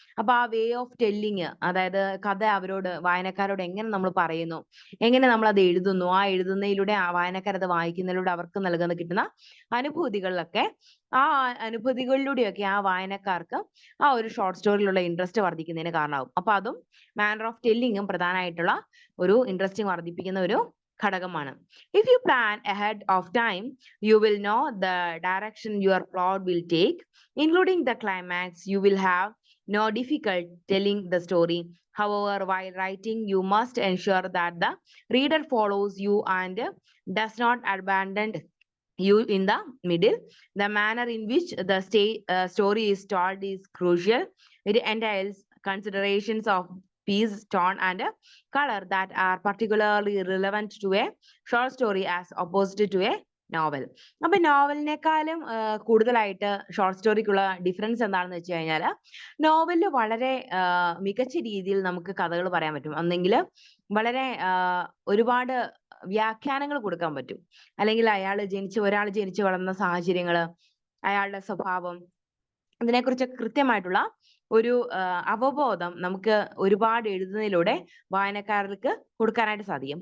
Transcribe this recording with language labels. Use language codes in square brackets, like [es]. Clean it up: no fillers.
[ml] അപ്പൊ ആ way of telling, അതായത് കഥ അവരോട് വായനക്കാരോട് എങ്ങനെ നമ്മൾ പറയുന്നു, എങ്ങനെ നമ്മൾ അത് എഴുതുന്നു, ആ എഴുതുന്നതിലൂടെ ആ വായനക്കാരത് വായിക്കുന്നതിലൂടെ അവർക്ക് കിട്ടുന്ന അനുഭൂതികളിലൊക്കെ ആ അനുഭൂതികളിലൂടെയൊക്കെ ആ വായനക്കാർക്ക് ആ ഒരു ഷോർട്ട് സ്റ്റോറിയിലുള്ള ഇൻട്രസ്റ്റ് വർദ്ധിക്കുന്നതിന് കാരണമാവും. അപ്പൊ അതും മാനർ ഓഫ് ടെല്ലിങ്ങും പ്രധാനമായിട്ടുള്ള ഒരു ഇൻട്രസ്റ്റിംഗ് വർദ്ധിപ്പിക്കുന്ന ഒരു ഘടകമാണ്. [en] If you plan ahead of time, you will know the direction your plot will take, including the climax. You will have no difficult telling the story. However, while writing, you must ensure that the reader follows you and does not abandon you in the middle. The manner in which the story is told is crucial. It entails considerations of piece, tone, and color that are particularly relevant to a short story as opposed to a novel. [ml] അപ്പൊ നോവലിനേക്കാളും കൂടുതലായിട്ട് short സ്റ്റോറിക്കുള്ള difference എന്താണെന്ന് വെച്ച് കഴിഞ്ഞാൽ, നോവലിൽ വളരെ മികച്ച രീതിയിൽ നമുക്ക് കഥകൾ പറയാൻ പറ്റും. ഒന്നെങ്കിൽ വളരെ ഒരുപാട് വ്യാഖ്യാനങ്ങൾ കൊടുക്കാൻ പറ്റും. അല്ലെങ്കിൽ ഒരാൾ ജനിച്ചു വളർന്ന സാഹചര്യങ്ങള്, അയാളുടെ സ്വഭാവം, ഇതിനെക്കുറിച്ചൊക്കെ കൃത്യമായിട്ടുള്ള ഒരു അവബോധം നമുക്ക് ഒരുപാട് എഴുതുന്നതിലൂടെ വായനക്കാർക്ക് കൊടുക്കാനായിട്ട് സാധിക്കും.